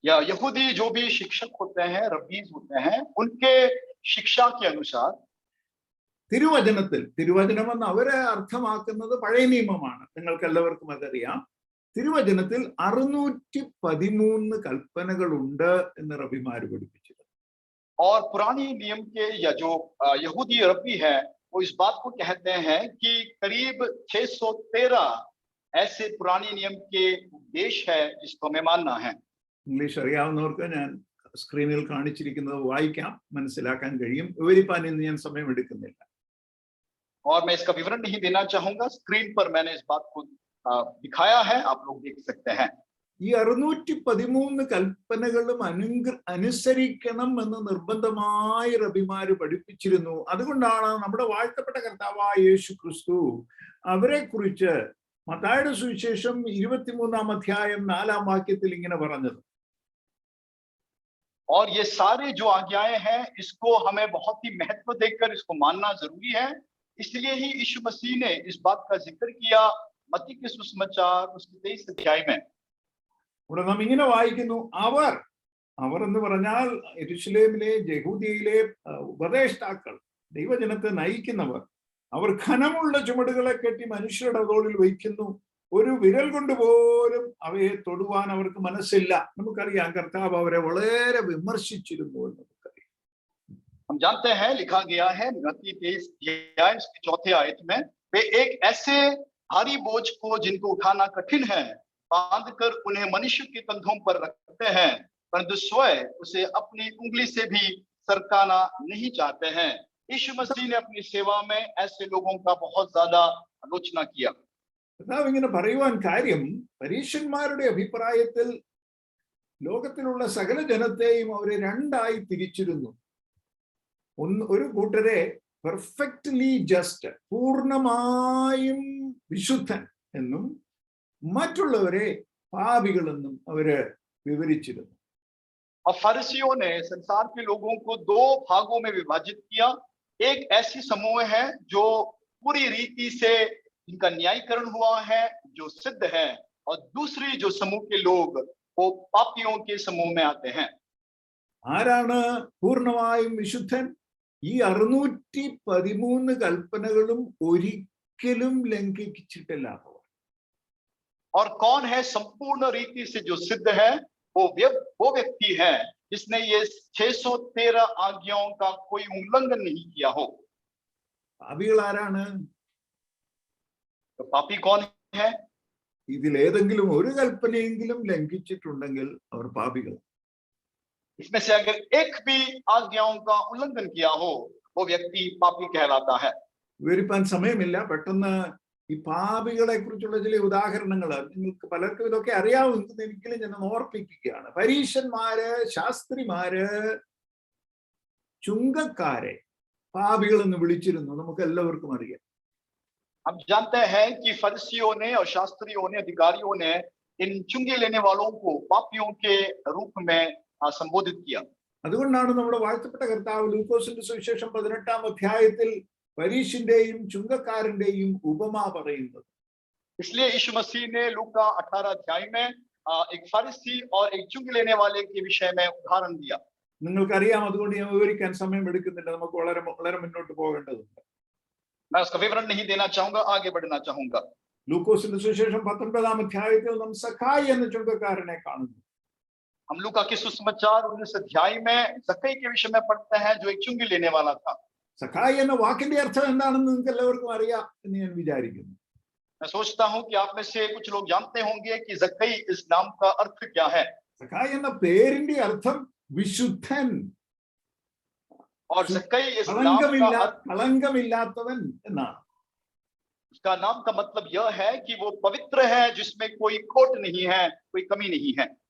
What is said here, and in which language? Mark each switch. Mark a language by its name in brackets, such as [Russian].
[Hindi] यहूदी जो भी शिक्षक होते हैं, रब्बीज होते हैं, उनके शिक्षा के अनुसार [Malayalam] തിരുവചനത്തിൽ, തിരുവചനമെന്ന് അവരെ അർത്ഥമാക്കുന്നത് പഴയ നിയമമാണ്, നിങ്ങൾക്ക് എല്ലാവർക്കും അതറിയാം. തിരുവചനത്തിൽ 613 കൽപ്പനകളുണ്ട് എന്ന് റബിമാര് പഠിപ്പിച്ചു. [Hindi] और पुरानी नियम के या जो यहूदी रब्बी है, वो इस बात को कहते हैं कि करीब 613 ऐसे पुरानी नियम के उपदेश है जिसको हमें मानना है। [Malayalam] ഇംഗ്ലീഷ് അറിയാവുന്നവർക്ക് ഞാൻ സ്ക്രീനിൽ കാണിച്ചിരിക്കുന്നത് വായിക്കാം, മനസ്സിലാക്കാൻ കഴിയും. വിവരിപ്പാൻ ഇന്ന് ഞാൻ സമയം എടുക്കുന്നില്ല. [Hindi] और मैं इसका विवरण नहीं देना चाहूंगा, स्क्रीन पर मैंने इस बात को दिखाया है, आप लोग देख सकते हैं। [Malayalam] ഈ 613 കൽപ്പനകളും അനുസരിക്കണം എന്ന് നിർബന്ധമായി റബിമാര് പഠിപ്പിച്ചിരുന്നു. അതുകൊണ്ടാണ് നമ്മുടെ വാഴ്ത്തപ്പെട്ട കർത്താവായ യേശു ക്രിസ്തു അവരെ കുറിച്ച് മത്തായിയുടെ സുവിശേഷം 23-ാം അധ്യായം 4-ാം വാക്യത്തിൽ ഇങ്ങനെ പറഞ്ഞത്. [Hindi] और ये सारे जो आज्ञाएं हैं, इसको हमें बहुत ही महत्व देकर इसको मानना जरूरी है। इसलिए ही यीशु मसीह ने इस बात का जिक्र किया मत्ती के सुसमाचार उसके 23 अध्याय में। [Malayalam] ഇവിടെ നാം ഇങ്ങനെ വായിക്കുന്നു, അവർ എന്ന് പറഞ്ഞാൽ യെരൂശലേമിലെ യഹൂദിയയിലെ ഉപദേഷ്ടാക്കൾ, ദൈവജനത്തെ നയിക്കുന്നവർ. അവർ ഘനമുള്ള ചുമടുകളെ കെട്ടി മനുഷ്യരുടെ തോളിൽ വയ്ക്കുന്നു, ഒരു വിരൽ കൊണ്ട് പോലും അവയെ തൊടുവാൻ അവർക്ക് മനസ്സില്ല. നമുക്കറിയാം കർത്താവ് അവരെ വളരെ വിമർശിച്ചിരുന്നു എന്ന് നമുക്കറിയാം. [Hindi] हम जानते हैं, लिखा गया है मत्ती 23 अध्याय उसकी 4th आयत में, वे एक ऐसे भारी बोझ को जिनको उठाना कठिन है बांधकर उन्हें मनुष्य के कंधों पर रखते हैं, परंतु स्वयं उसे अपनी उंगली से भी सरकाना नहीं चाहते हैं। यीशु मसीह ने अपनी सेवा में ऐसे लोगों का बहुत ज्यादा आलोचना किया। [Malayalam] കർത്താവ് ഇങ്ങനെ പറയുവാൻ കാര്യം, പരീശന്മാരുടെ അഭിപ്രായത്തിൽ ലോകത്തിലുള്ള സകല ജനത്തെയും അവരെ രണ്ടായി തിരിച്ചിരുന്നു. ഒരു കൂട്ടരെ [English] perfectly just, [Malayalam] പൂർണ്ണമായും വിശുദ്ധൻ എന്നും മറ്റുള്ളവരെ പാപികളെന്നും അവര് വിവരിച്ചിരുന്നു. [Hindi] और फरीसियों ने संसार के लोगों को 2 भागों में विभाजित किया। एक ऐसी समूह है जो पूरी रीति से इनका न्यायीकरण हुआ है, जो सिद्ध है, और दूसरी जो समूह के लोग वो पापियों के समूह में आते हैं। [Malayalam] ആരാണ് പൂർണ്ണമായും വിശുദ്ധൻ? ഈ 613 കൽപ്പനകളും ഒരിക്കലും ലംഘിച്ചിട്ടില്ലാത്തവർ. [Hindi] और कौन है संपूर्ण रीति से जो सिद्ध है? वो व्यक्ति है जिसने ये 613 आज्ञाओं का कोई उल्लंघन नहीं किया हो। [Malayalam] പാപികൾ ആരാണ്? [Hindi] तो पापी कौन है? [Malayalam] ഇതിൽ ഏതെങ്കിലും ഒരു കൽപ്പനയെങ്കിലും ലംഘിച്ചിട്ടുണ്ടെങ്കിൽ അവർ പാപികൾ. [Hindi] इसमें से अगर एक भी आज्ञाओं का उल्लंघन किया हो, वो व्यक्ति पापी कहलाता है। [Malayalam] വിവരിപ്പാൻ സമയമില്ല, പെട്ടെന്ന് ഈ പാപികളെ കുറിച്ചുള്ള ചില ഉദാഹരണങ്ങൾ നിങ്ങൾക്ക് പലർക്കും ഇതൊക്കെ അറിയാവുന്നെങ്കിലും ഞാൻ ഓർപ്പിക്കുകയാണ്. പരീശന്മാര്, ശാസ്ത്രിമാര്, ചുങ്കക്കാരെ പാപികൾ എന്ന് വിളിച്ചിരുന്നു, നമുക്ക് എല്ലാവർക്കും അറിയാം. [Hindi] हम जानते हैं कि फरीसियों ने और शास्त्रियों ने, अधिकारियों ने इन चुंगी लेने वालों को पापियों के रूप में संबोधित किया। [Malayalam] അതുകൊണ്ടാണ് നമ്മുടെ വാഴ്ത്തപ്പെട്ട കർത്താവ് ലൂക്കോസിന്റെ സുവിശേഷം 18-ാം അധ്യായത്തിൽ പരീശന്റെയും ചുങ്കക്കാരന്റെയും ഉപമ പറയുന്നത്. [Hindi] इसलिए यीशु मसीह ने लूका 18 अध्याय में एक फरीसी और एक चुंगी लेने वाले के विषय में उदाहरण दिया. [Malayalam] നിങ്ങൾക്കറിയാം, അതുകൊണ്ട് ഞാൻ വിവരിക്കാൻ സമയം എടുക്കുന്നില്ല. നമുക്ക് വളരെ വളരെ മുന്നോട്ട് പോകേണ്ടതുണ്ട്. [Hindi] मैं उसका विवरण नहीं देना चाहूंगा, आगे बढ़ना चाहूंगा। [Malayalam] ലൂക്കോസിന്റെ സുവിശേഷം 19-ാം അധ്യായത്തിൽ നാം സഖായി എന്ന ചുങ്കക്കാരനെ കാണുന്നു. [Hindi] हम लूका के सुसमाचार 19 अध्याय में जक्कई के विषय में पढ़ते हैं, जो एक चुंगी लेने वाला था। [Malayalam] സഖായി എന്ന വാക്കിന്റെ അർത്ഥം എന്താണെന്ന് നിങ്ങൾക്ക് എല്ലാവർക്കും അറിയാം എന്ന് ഞാൻ വിചാരിക്കുന്നു. [Hindi] मैं सोचता हूं कि आप में से कुछ लोग जानते होंगे कि जक्कई इस नाम का अर्थ क्या है। [Malayalam] സഖായി എന്ന പേരിന്റെ അർത്ഥം വിശുദ്ധൻ, [Hindi] और जक्कई इस नाम का अर्थ, [Malayalam] കളങ്കമില്ലാത്തവൻ എന്നാണ്. [Hindi] उसका नाम का मतलब यह है कि वो पवित्र है, जिसमें कोई खोट नहीं है, कोई कमी नहीं है।